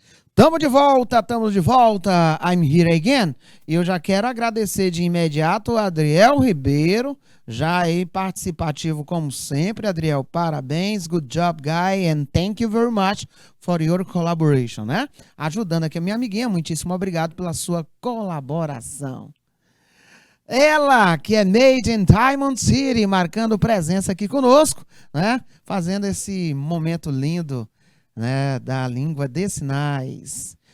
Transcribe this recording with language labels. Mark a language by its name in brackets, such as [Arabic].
[Portuguese] Estamos de volta. [English] I'm here again. [Portuguese] E eu já quero agradecer de imediato o Adriel Ribeiro, já aí participativo como sempre. [English] Adriel, [Portuguese] parabéns, [English] good job, guy, and thank you very much for your collaboration, né? [Portuguese] Ajudando aqui a minha amiguinha, muitíssimo obrigado pela sua colaboração. Ela, que é [English] made in [Portuguese] Diamond City, marcando presença aqui conosco, né? Fazendo esse momento lindo, né, da língua de sinais.